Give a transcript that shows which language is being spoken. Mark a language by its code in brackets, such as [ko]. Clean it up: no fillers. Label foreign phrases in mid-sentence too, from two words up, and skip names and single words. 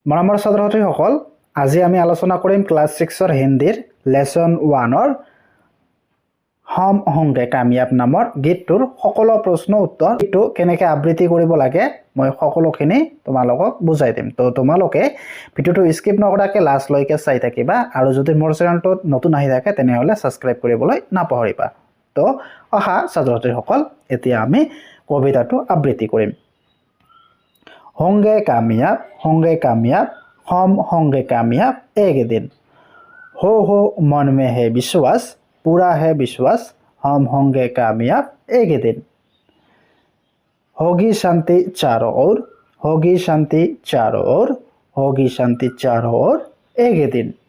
[as] মৰমৰ ছাত্ৰ-ছাত্ৰীসকল, আজি আমি আলোচনা কৰিম ক্লাছ 6ৰ হিন্দীৰ লেসন 1ৰ হম হোংগে কামিয়াব নামৰ গীতটোৰ সকলো প্ৰশ্ন উত্তৰ গীতটো কেনেকৈ আবৃত্তি কৰিব লাগে মই সকলোখিনি তোমালোকক বুজাই দিম। তো তোমালোকে ভিডিওটো স্কিপ নকৰাকৈ লাষ্টলৈকে চাই থাকিবা আৰু যদি মোৰ চেনেলটোত নতুন আহি থাকে তেনেহলে সাবস্ক্ৰাইব কৰিবলৈ নাপাহৰিবা। তো অহা ছাত্ৰ-ছাত্ৰীসকল, এতিয়া আমি কবিতাটো আবৃত্তি কৰিম। [hi] होंगे कामयाब हम होंगे कामयाब एक दिन। हो मन में है विश्वास, पूरा है विश्वास, हम होंगे कामयाब एक दिन। होगी शांति चारों ओर, होगी शांति चारों ओर, होगी शांति चारों ओर एक दिन।